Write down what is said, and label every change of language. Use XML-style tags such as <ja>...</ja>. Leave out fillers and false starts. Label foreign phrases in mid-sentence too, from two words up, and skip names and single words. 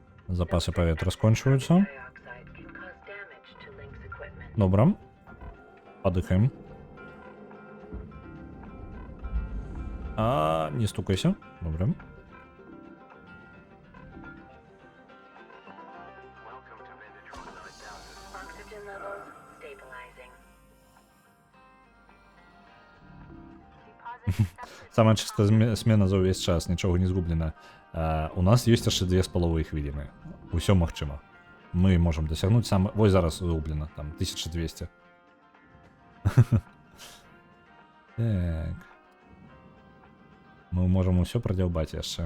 <be>Запасы паветра скончваюцца.</be> <en>Dioxide can cause damage to Link's equipment.</en> <be>Добра. Падыхаем. Не стукайся. Добра.</be> <en>Welcome to Vintage 9000. Oxygen levels stabilizing. Deposit accepted.</en> <ru>Самая чистая</ru> <be>смена за увесь час, нічого не згублена. У нас ёсць яшчэ 2,5 хвіліны. Усё магчыма. Мы можам дасягнуць сам... Вось зараз згублена, там 1200. Так. Мы можам усё прадзяўбаць яшчэ.</be>